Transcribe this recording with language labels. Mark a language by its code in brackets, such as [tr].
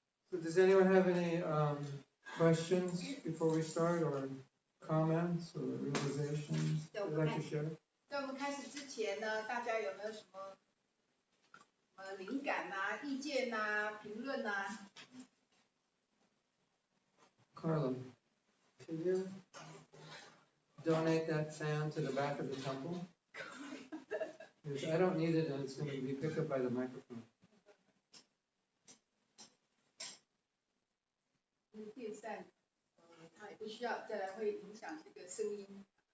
[en] So does anyone have any questions before we start, or comments or realizations they'd like to share? [zh] 在我们开始之前呢，大家有没有什么灵感啊、意见啊、评论啊？ [en] Carla, can you donate that fan to the back of the temple? Because I don't need it and it's going to be picked up by the microphone. [zh] 电扇，它也不需要，再来会影响这个声音。